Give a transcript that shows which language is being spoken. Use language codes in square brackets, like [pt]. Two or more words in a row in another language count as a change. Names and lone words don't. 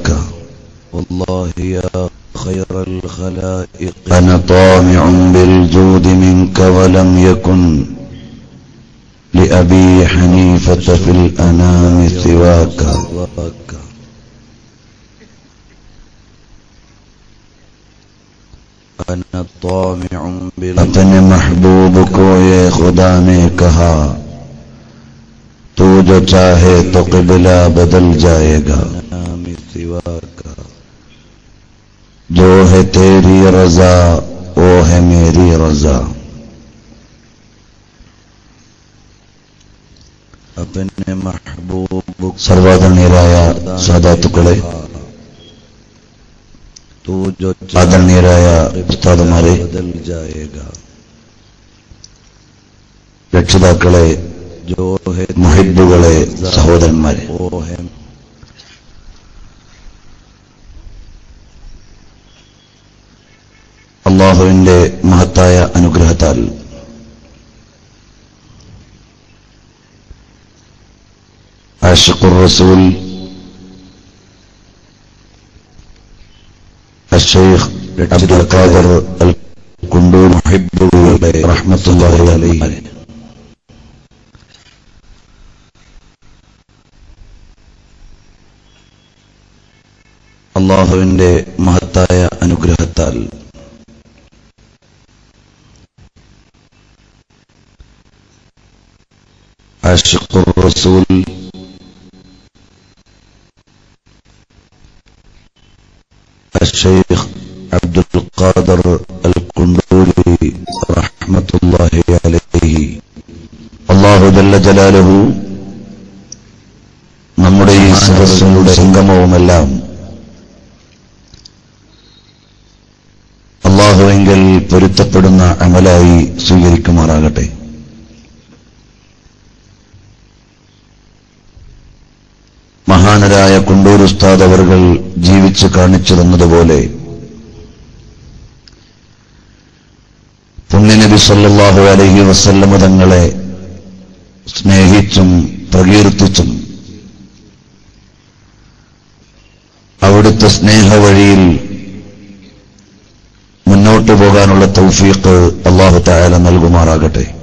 [ar] والله يا خير الخلائق أنا طامع بالجود منك ولم يكن لأبي حنيفة في الأنام سواك. أنا طامع [ur] اپنے محبوب کو یہ خدا نے کہا تو جو چاہے تو قبلہ بدل جائے گا. جو ہے تیری رضا وہ ہے میری رضا. اپنے محبوب [ml] സർവാദരണീയരായ സാദാത്തുക്കളെ, ആദരണീയരായ ഉസ്താദുമാരെ, രക്ഷിതാക്കളെ, മുഹിബ്ബുകളെ, സഹോദരന്മാരെ, അല്ലാഹുവിന്റെ മഹത്തായ അനുഗ്രഹത്താൽ [ar] عاشق الرسول [ml] الشيخ عبد القادر الكندور മുഹിബ്ബുകളുടെ [ar] رحمة الله عليه [ml] അല്ലാഹുവിന്റെ മഹത്തായ അനുഗ്രഹത്താൽ [ar] عاشق الرسول [ml] الشيخ عبد القادر الكندوري [ar] رحمة الله عليه الله جل جلاله [ml] നമ്മുടെ ഈ സദസ്സുകളുടെ സംഗമവുമെല്ലാം അല്ലാഹുവിങ്കൽ പൊരുത്തപ്പെടുന്ന അമലായി സ്വീകരിക്കുമാറാകട്ടെ. മഹാനരായ കുണ്ടൂർ ഉസ്താദ് അവർകൾ ജീവിച്ചു കാണിച്ചു തന്നതുപോലെ പുണ്യനബി [ar] صلى الله عليه وسلم [ml] തങ്ങളെ സ്നേഹിച്ചും പ്രകീർത്തിച്ചും അവിടുത്തെ സ്നേഹവഴിയിൽ മുന്നോട്ടു പോകാനുള്ള തൗഫീഖ് [ar] الله تعالى [ml] നൽകുമാറാകട്ടെ.